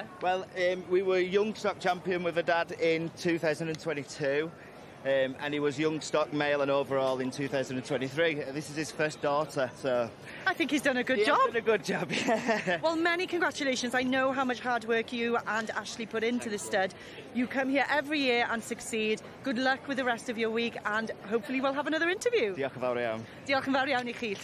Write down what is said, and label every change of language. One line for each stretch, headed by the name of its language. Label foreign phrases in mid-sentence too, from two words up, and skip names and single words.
English: Well, we were young stock champion with a dad in 2022, and he was young stock male and overall in 2023. This is his first daughter, so... I think he's done a good job. He's done a good job, yeah. Well, many congratulations. I know how much hard work you and Ashley put into the stud. You come here every year and succeed. Good luck with the rest of your week, and hopefully we'll have another interview.
Welsh: Diolch yn fawr iawn. Diolch yn fawr iawn I chi.